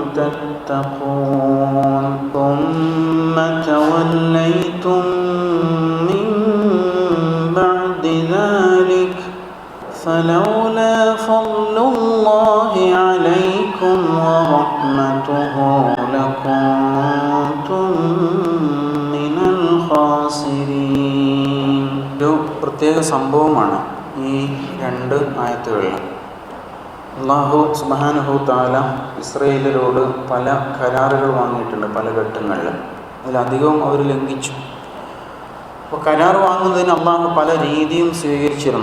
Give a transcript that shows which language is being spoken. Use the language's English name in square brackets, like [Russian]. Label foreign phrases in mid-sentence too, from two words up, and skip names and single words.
[Arabic] تتقون ثم توليتم من بعد ذلك فلولا فضل الله عليكم ورحمته لكنتم من الخاسرين. [Malayalam] ഒരു പ്രത്യേക സംഭവമാണ് ഈ രണ്ട് ആയത്തുകളിൽ. [Arabic] الله سبحانه تعالى [Malayalam] ഇസ്രായേലിനോട് പല കരാറുകൾ വാങ്ങിയിട്ടുണ്ട് പല ഘട്ടങ്ങളിൽ. അതിലധികവും അവർ ലംഘിച്ചു. അപ്പോൾ കരാർ വാങ്ങുന്നതിന് അല്ലാഹു പല രീതിയും സ്വീകരിച്ചിരുന്നു.